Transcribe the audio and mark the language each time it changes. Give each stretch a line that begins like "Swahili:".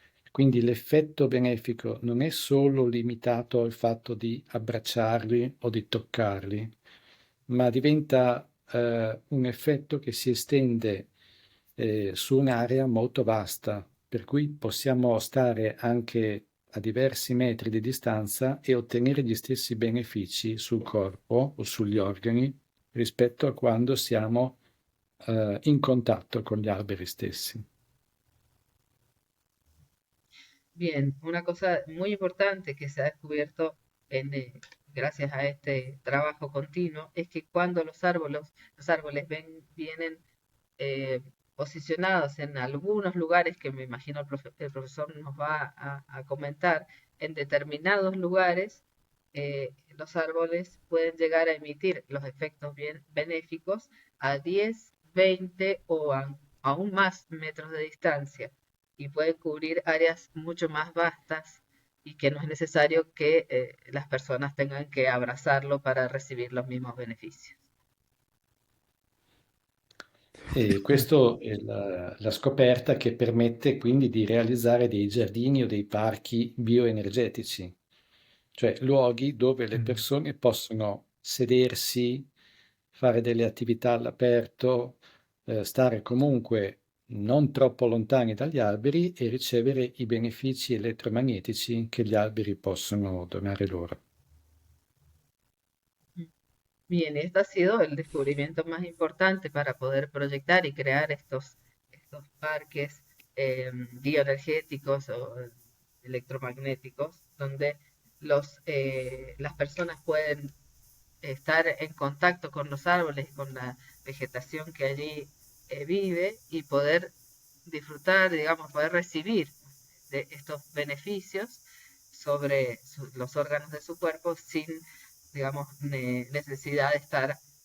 Italian: Quindi l'effetto benefico non è solo limitato al fatto di abbracciarli o di toccarli, ma diventa un effetto che si estende su un'area molto vasta, per cui possiamo stare anche a diversi metri di distanza e ottenere gli stessi benefici sul corpo o sugli organi rispetto a quando siamo in contatto con gli alberi stessi.
Spanish: Bien, una cosa muy importante que se ha descubierto gracias a este trabajo continuo es que cuando los árboles vienen posicionados en algunos lugares, que me imagino el profesor nos va a comentar, en determinados lugares, los árboles pueden llegar a emitir los efectos benéficos a 10, 20 o aún más metros de distancia y pueden cubrir áreas mucho más vastas y que no es necesario que las personas tengan que abrazarlo para recibir los mismos beneficios.
Italian: E questa è la scoperta che permette quindi di realizzare dei giardini o dei parchi bioenergetici, cioè luoghi dove le persone possono sedersi, fare delle attività all'aperto, stare comunque non troppo lontani dagli alberi e ricevere i benefici elettromagnetici che gli alberi possono donare loro.
Spanish: Bien, este ha sido el descubrimiento más importante para poder proyectar y crear estos parques bioenergéticos o electromagnéticos, donde las personas pueden estar en contacto con los árboles y con la vegetación que allí vive y poder disfrutar, digamos, poder recibir de estos beneficios sobre los órganos de su cuerpo sin, digamos, necesidad de estar